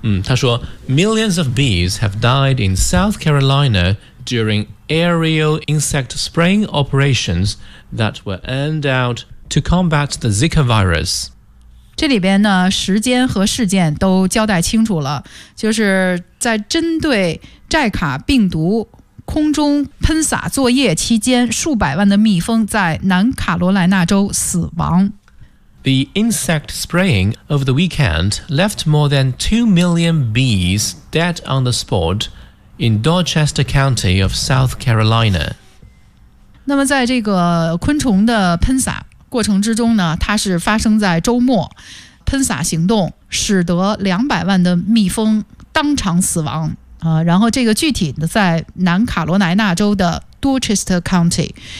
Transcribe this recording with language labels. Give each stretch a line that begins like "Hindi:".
Chinese: 他说
English: Millions of bees have died in South Carolina during aerial insect spraying operations that were aimed out to combat the Zika virus.
Chinese: 这里边呢时间和事件都交代清楚了，就是在针对寨卡病毒空中喷洒作业期间，数百万的蜜蜂在南卡罗来纳州死亡。
English: The insect spraying over the weekend left more than 2 million bees dead on the spot in Dorchester County of South Carolina.
Chinese: 那么在这个昆虫的喷洒过程之中呢，它是发生在周末，喷洒行动使得200万的蜜蜂当场死亡。然后这个具体的在南卡罗来纳州的 Dorchester County。